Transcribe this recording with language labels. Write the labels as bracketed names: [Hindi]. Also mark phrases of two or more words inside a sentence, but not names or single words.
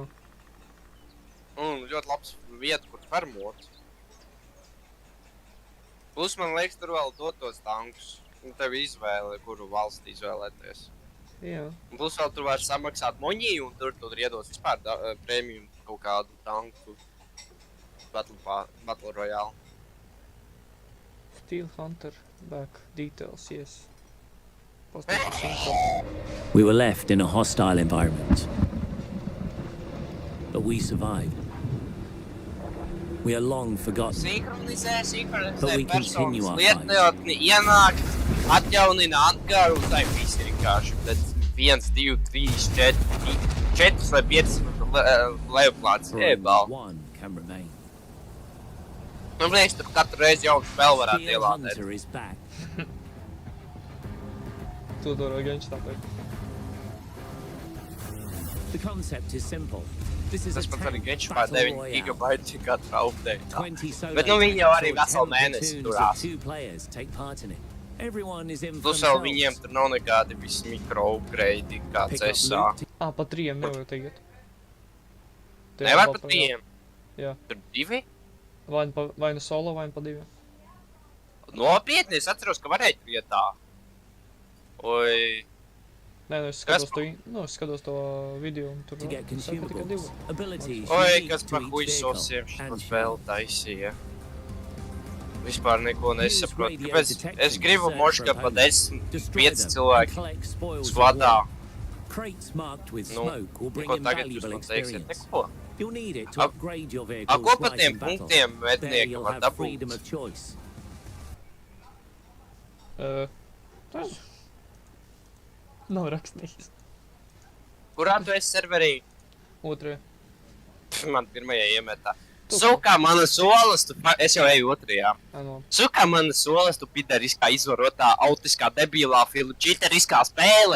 [Latvian] Un ļoti labs vieta, kur farmot. Plus, man liekas, tur vēl dot tos tankus. Un tev izvēle, kuru valsti izvēlēties. Jā. Un plus vēl tur var samaksāt moņī, un tur iedos vispār premium kaut kādu tanku Battle Royale. [English] Steel Hunter, back, details, yes. We were left in a hostile environment. But we survived. We are long forgotten. But we continue our fight. [Latvian] Lietotni ienāk, atjaunina angaru, un tā ir visi vienkārši. Tad 1, 2, 3, 4 vai 5 lejuplāts. [English] One can remain. [Latvian] Man liekas, tur katru reizi jaunu spēli varētu ielādēt. [English] Hunter is back. The concept is simple. This is a [Latvian] Tas pat arī [English] tank Genshin battle [Latvian] 9 [English] royale. [Latvian] gigabaiti katra updateā. [English] 20 solo [Latvian] Bet viņi jau arī [English] games or [Latvian] veselu 10 mēnesi [English] platoons [Latvian] turās. [English] of 2 players take part in it. Everyone is in for [Latvian] Plus vēl [English] themselves. [Latvian] viņiem tur nav nekādi visi mikro upgrade, kāds [English] Pick up [Latvian] esā. [English] loot. [Latvian] Pa 3 nevar tagad. Nevar pa 3? Jā. Tur 2? Vai nu solo, vai nu pa 2. Nopietni, es atceros, ka varēja vietā. Oi. Nē, es skatos to video un tur [English] To get [Latvian] saka tikai 2. [English] consumables, abilities [Latvian] Oi, [English] unique [Latvian] kas [English] to [Latvian] par [English] each [Latvian] huisosiem [English] vehicle [Latvian] šo [English] and [Latvian] spēli taisīja. Vispār neko nesaprotu. [English] radio [Latvian] Kāpēc [English] detection [Latvian] es gribu [English] to search [Latvian] moška [English] for [Latvian] pa [English] opponents, [Latvian] 10, [English] destroy [Latvian] 5 [English] them, and [Latvian] cilvēki [English] collect spoils of [Latvian] skvadā. [English] war. Crates marked with smoke will bring [Latvian] ko tagad jūs [English] invaluable [Latvian] man teiksiet? [English] experience. [Latvian] Neko. [English] You'll need it to upgrade your vehicles [Latvian] ko pa [English] right [Latvian] tiem [English] in battle. [Latvian] punktiem [English] There [Latvian] mednieki [English] you'll [Latvian] var [English] have [Latvian] dabūt? [English] freedom of choice. [Latvian] Nav rakstīts. Kurā tu esi serverī? 2. Man pirmajā iemetā. Sukā manas olas, es jau eju 2. Sukā manas olas, tu pideriskā izvarotā, autiskā, debilā, čiteriskā spēlē.